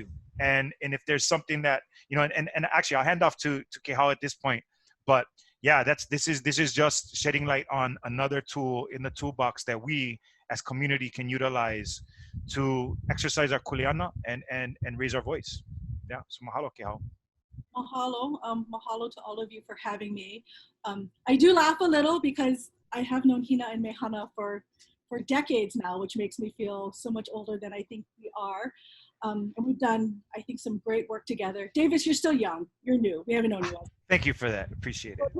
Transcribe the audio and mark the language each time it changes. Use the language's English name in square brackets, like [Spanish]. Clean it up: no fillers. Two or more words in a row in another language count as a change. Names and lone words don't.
[English] And if there's something that, you know, and actually I'll hand off to Kehau at this point, but yeah, this is just shedding light on another tool in the toolbox that we as community can utilize to exercise our kuleana and raise our voice. Yeah, so mahalo, Kehau. Mahalo, mahalo to all of you for having me. I do laugh a little because I have known Hina and Mehana for decades now, which makes me feel so much older than I think we are. And we've done, I think, some great work together. Davis, you're still young. You're new. We haven't known you long. Thank you for that. Appreciate it.